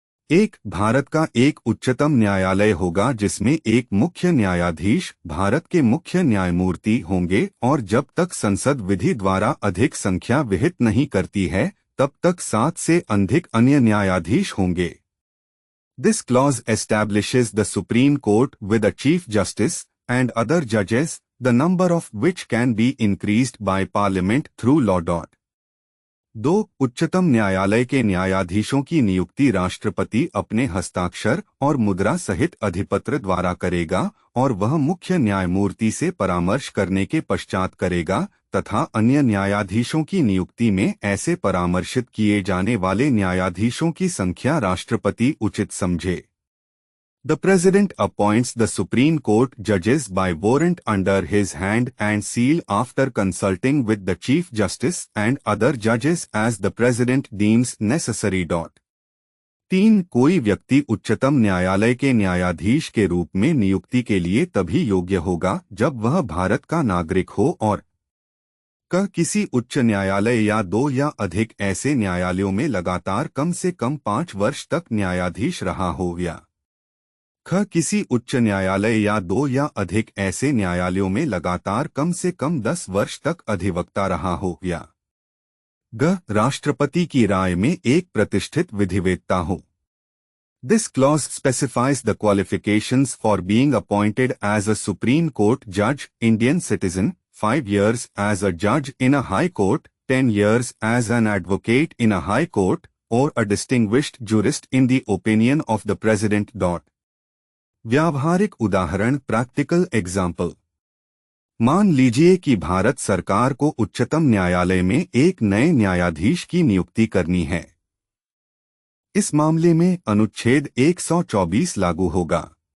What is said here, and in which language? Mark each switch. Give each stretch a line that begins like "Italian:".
Hindi: 1. भारत का एक उच्चतम न्यायालय होगा जिसमें एक मुख्य न्यायाधीश, भारत के मुख्य न्यायमूर्ति होंगे और जब तक संसद विधि द्वारा अधिक संख्या विहित नहीं करती है तब तक 7 से अधिक अन्य न्यायाधीश होंगे।
English: This clause establishes the Supreme Court with a Chief Justice and other judges, the number of which can be increased by Parliament through law. 2.
Hindi: उच्चतम न्यायालय के न्यायाधीशों की नियुक्ति राष्ट्रपति अपने हस्ताक्षर और मुद्रा सहित अधिपत्र द्वारा करेगा और वह मुख्य न्यायमूर्ति से परामर्श करने के पश्चात करेगा तथा अन्य न्यायाधीशों की नियुक्ति में ऐसे परामर्शित किए जाने वाले न्यायाधीशों की संख्या राष्ट्रपति उचित समझे।
English: The President appoints the Supreme Court judges by warrant under his hand and seal after consulting with the Chief Justice and other judges as the President deems necessary. 3.
Hindi: कोई व्यक्ति उच्चतम न्यायालय के न्यायाधीश के रूप में नियुक्ति के लिए तभी योग्य होगा जब वह भारत का नागरिक हो और किसी उच्च न्यायालय या 2 या अधिक ऐसे न्यायालयों में लगातार कम से कम 5 वर्ष तक न्यायाधीश रहा हो या किसी उच्च न्यायालय या 2 या अधिक ऐसे न्यायालयों में लगातार कम से कम 10 वर्ष तक अधिवक्ता रहा हो या राष्ट्रपति की राय में एक प्रतिष्ठित विधिवेत्ता हो।
English: This clause specifies the qualifications for being appointed as a Supreme Court judge, Indian citizen, 5 years as a judge in a high court, 10 years as an advocate in a high court, or a distinguished jurist in the opinion of the President.
Hindi: व्यावहारिक उदाहरण,
English: Practical example.
Hindi: मान लीजिए कि भारत सरकार को उच्चतम न्यायालय में एक नए न्यायाधीश की नियुक्ति करनी है। इस मामले में अनुच्छेद 124 लागू होगा।